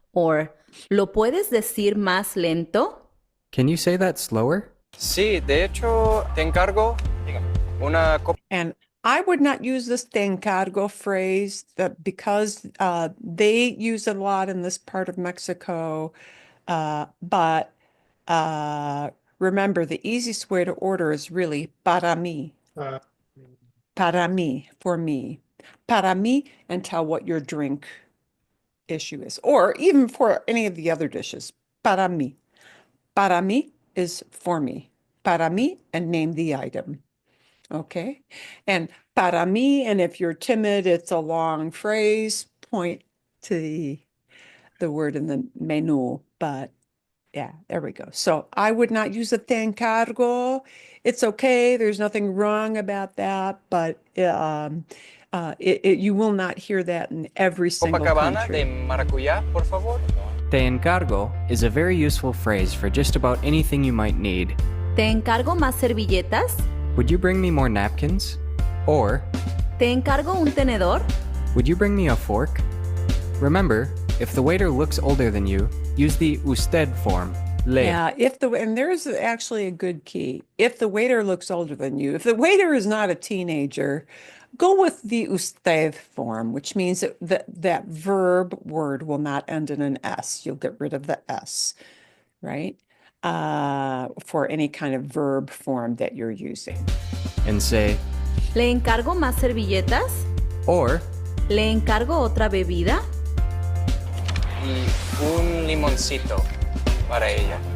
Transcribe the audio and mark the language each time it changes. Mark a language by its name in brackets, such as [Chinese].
[English] Or, [Spanish] ¿lo puedes decir más lento? [English] Can you say that slower? [Spanish] Sí, de hecho, te encargo una copa. [English] And I would not use this te encargo phrase because they use it a lot in this part of Mexico. But remember, the easiest way to order is really [Spanish] para mí. Para mí, [English] for me. Para mí, and tell what your drink issue is, or even for any of the other dishes. [Spanish] Para mí. Para mí [English] is for me. [Spanish] Para mí, [English] and name the item. Okay. And [Spanish] para mí, [English] and if you're timid, it's a long phrase, point to the word in the menu, but yeah, there we go. So I would not use a [Spanish] te encargo. [English] It's okay. There's nothing wrong about that, but you will not hear that in every single [Spanish] Copacabana de [English] country. [Spanish] maracuyá, por favor. [English] Te encargo is a very useful phrase for just about anything you might need. [Spanish] ¿Te encargo más servilletas? [English] Would you bring me more napkins? Or, [Spanish] ¿Te encargo un tenedor? [English] would you bring me a fork? Remember, if the waiter looks older than you, use the usted form. [Spanish] Le. [English] Yeah, and there's actually a good key. If the waiter looks older than you, if the waiter is not a teenager, go with the usted form, which means that verb word will not end in an S. You'll get rid of the S, right? For any kind of verb form that you're using. And say, [Spanish] ¿Le encargo más servilletas? [English] or, [Spanish] ¿Le encargo otra bebida? y un limoncito para ella.